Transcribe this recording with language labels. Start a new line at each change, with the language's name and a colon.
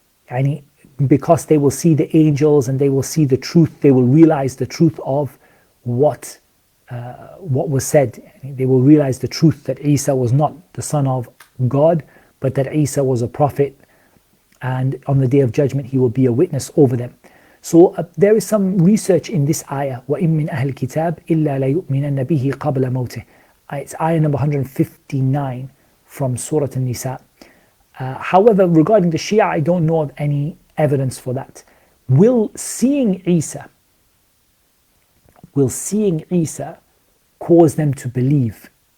English: Yani, because they will see the angels and they will see the truth, they will realize the truth of what was said. They will realize the truth that Isa was not the son of God, but that Isa was a prophet, and on the day of judgment he will be a witness over them. So there is some research in this ayah,
Arabic: وَإِن مِّنْ أَهْلِ الْكِتَابِ إِلَّا لَيُؤْمِنَنَّ بِهِ قَبْلَ مَوْتِهِ.
English: It's ayah number 159 from Surah An-Nisa. However, regarding the Shia, I don't know of any evidence for that. Will seeing Isa cause them to believe?